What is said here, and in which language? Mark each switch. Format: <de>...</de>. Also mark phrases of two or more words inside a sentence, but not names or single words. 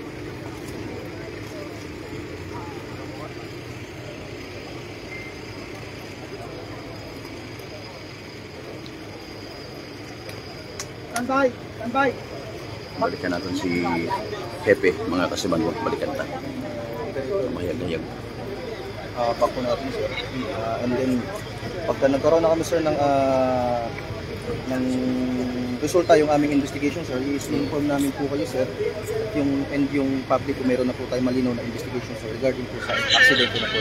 <en>Standby.</en> <tl>Balikan natin si Hepe, mga kasimanwa.</tl> <hil>Balikan ta. Mahayag-hayag. Bako natin sir.</hil> <tl>And then pagka nagkaroon na kami sir ng resulta yung aming investigation sir, i-inform namin po kayo sir. Yung public po meron na po tayo malinaw na investigation sir regarding po sa accident na po.</tl>